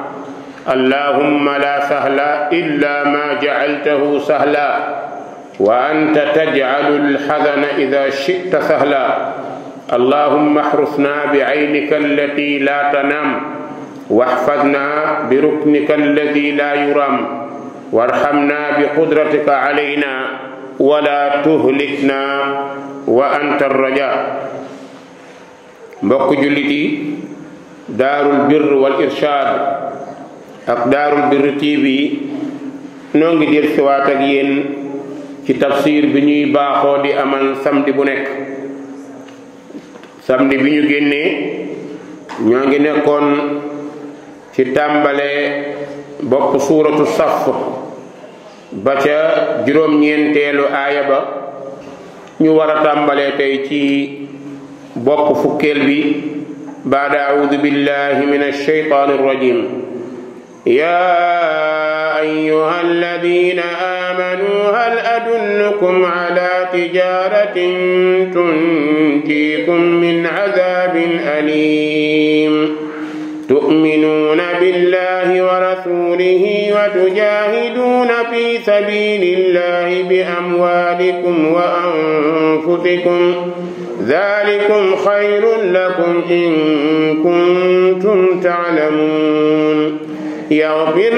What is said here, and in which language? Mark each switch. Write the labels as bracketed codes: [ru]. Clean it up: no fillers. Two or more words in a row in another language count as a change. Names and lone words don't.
[ar] اللهم لا سهل إلا ما جعلته سهلا وأنت تجعل الحزن إذا شئت سهلا اللهم احرسنا بعينك التي لا تنام واحفظنا بركنك الذي لا يرام وارحمنا بقدرتك علينا ولا تهلكنا وأنت الرجاء [wo] mbokk jullit yi daarul birr wal irshaad ak daarul birr TV noo ngi del siwaat ak yéen ci tafsir bi ñuy baaxoo di amal samedi bu nekk. samedi bi ñu génnee ñoo ngi nekkoon ci tàmbale bopp suuratu saf ba ca juróom-ñeenteelu aaya ba ñu war a tàmbalee tey ci bopp fukkeel bi baada [ar] أعوذ بالله من الشيطان الرجيم يا أيها الذين آمنوا هل أدلكم على تجارة تنجيكم من عذاب أليم تؤمنون بالله ورسوله وتجاهدون في سبيل الله بأموالكم وأنفسكم ذلكم خير لكم إن كنتم تعلمون يغفر